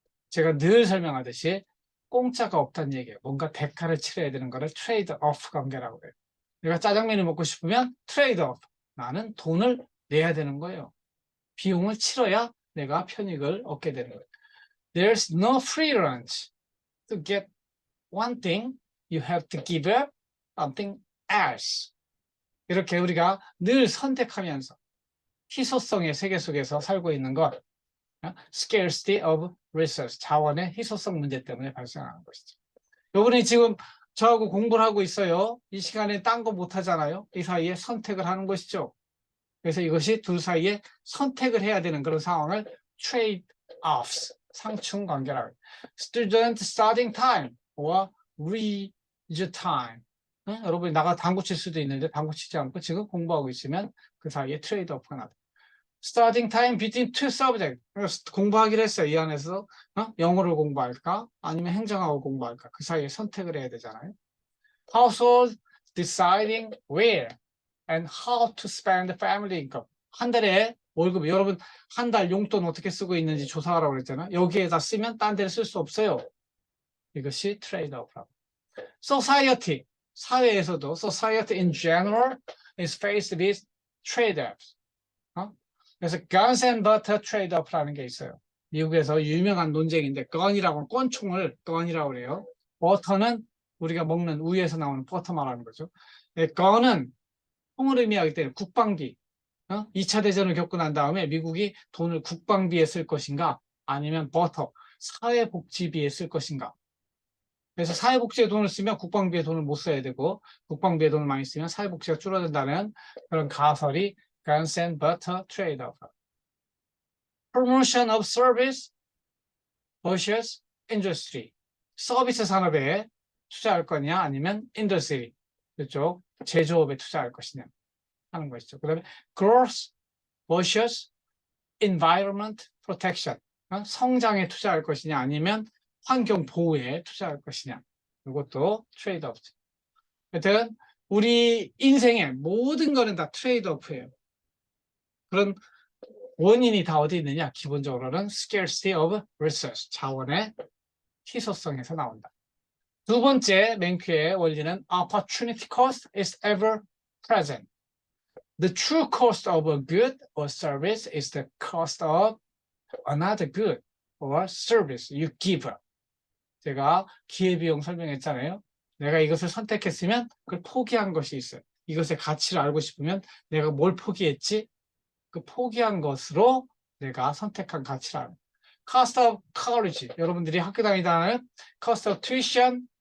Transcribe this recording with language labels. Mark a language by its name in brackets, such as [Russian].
[Korean] 제가 늘 설명하듯이 공짜가 없다는 얘기예요. 뭔가 대가를 치러야 되는 거를 트레이드 오프 관계라고 해요. 내가 짜장면을 먹고 싶으면 트레이드 오프. 나는 돈을 내야 되는 거예요. 비용을 치러야 내가 편익을 얻게 되는 거예요. [English] There's no free lunch. To get one thing, you have to give up something else. [Korean] 이렇게 우리가 늘 선택하면서 희소성의 세계 속에서 살고 있는 것, [English] scarcity of resource, [Korean] 자원의 희소성 문제 때문에 발생하는 것이죠. 여러분이 지금 저하고 공부를 하고 있어요. 이 시간에 딴 거 못 하잖아요. 이 사이에 선택을 하는 것이죠. 그래서 이것이 둘 사이에 선택을 해야 되는 그런 상황을 trade-offs, 상충 관계라고 해요. [English] Student starting time or leisure time. [Korean] 여러분이 나가 당구 칠 수도 있는데 당구 치지 않고 지금 공부하고 있으면 그 사이에 트레이드오프가 나다. [English] Starting time between two subjects. [Korean] 공부하기로 했어요. 이 안에서 영어를 공부할까? 아니면 행정학을 공부할까? 그 사이에 선택을 해야 되잖아요. [English] Household deciding where and how to spend family income. [Korean] 한 달에 월급, 여러분 한 달 용돈 어떻게 쓰고 있는지 조사하라고 그랬잖아요. 여기에다 쓰면 딴 데를 쓸 수 없어요. 이것이 트레이드오프라고. [English] Society, [Korean] 사회에서도 [English] society in general is faced with trade-offs. [Korean] 그래서 [English] guns and butter trade-off라는 [Korean] 게 있어요. 미국에서 유명한 논쟁인데 gun이라고 권총을 gun이라고 그래요. 버터는 우리가 먹는 우유에서 나오는 버터 말하는 거죠. gun은 총을 의미하기 때문에 국방비. 2차 대전을 겪고 난 다음에 미국이 돈을 국방비에 쓸 것인가 아니면 버터, 사회복지비에 쓸 것인가. 그래서 사회복지에 돈을 쓰면 국방비에 돈을 못 써야 되고 국방비에 돈을 많이 쓰면 사회복지가 줄어든다는 그런 가설이 [English] guns and butter trade-off. Promotion of service versus industry. [Korean] 서비스 산업에 투자할 거냐 아니면 industry, 이쪽 제조업에 투자할 것이냐 하는 것이죠. 그 다음에 [English] growth versus environment protection. [Korean] 성장에 투자할 것이냐 아니면 환경 보호에 투자할 것이냐. 이것도 트레이드오프죠. 하여튼 우리 인생의 모든 거는 다 트레이드오프예요. 그런 원인이 다 어디 있느냐? 기본적으로는 [English] scarcity of resource, [Korean] 자원의 희소성에서 나온다. 두 번째 맨큐의 원리는 [English] opportunity cost is ever present. The true cost of a good or service is the cost of another good or service you give up. [Korean] 제가 기회비용 설명했잖아요. 내가 이것을 선택했으면 그걸 포기한 것이 있어요. 이것의 가치를 알고 싶으면 내가 뭘 포기했지? 그 포기한 것으로 내가 선택한 가치를 알아요. [English] Cost of college. [Korean] 여러분들이 학교 다니다는 [English] cost of tuition.